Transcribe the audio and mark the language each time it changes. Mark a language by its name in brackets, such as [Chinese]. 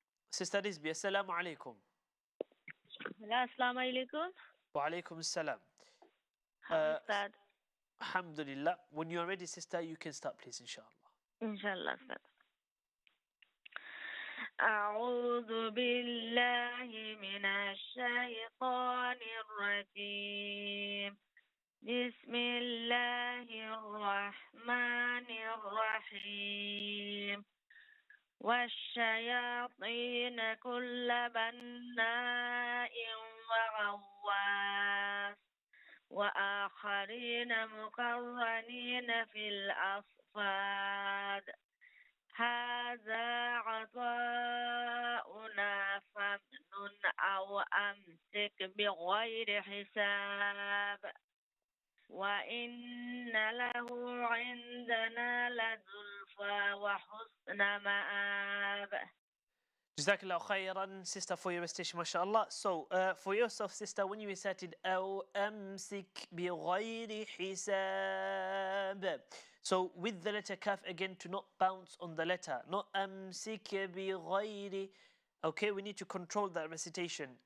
[English] Sister Rizbi, assalamu alaikum. [Arabic] Assalamu alaikum. Wa alaikum assalam. Ustad. Alhamdulillah. [English] When you are ready, sister, you can start, please, inshallah. [Arabic] Inshallah, Ustad. أعوذ بالله من الشيطان الرجيم. بسم الله الرحمن الرحيم. والشياطين كل بناء وغواص وآخرين مقرنين في الأصفاد هذا عطاؤنا فمن أو أمسك بغير حساب وإن له عندنا لزلفى وحسن مآب. [English] Jazakallah khairan, sister, for your recitation, mashallah. So, for yourself, sister, when you recited [Arabic] أو أمسك بغير حساب, [English] so with the letter kaf again, to not bounce on the letter, not [Arabic] أمسك بغير. [English] Okay, we need to control that recitation.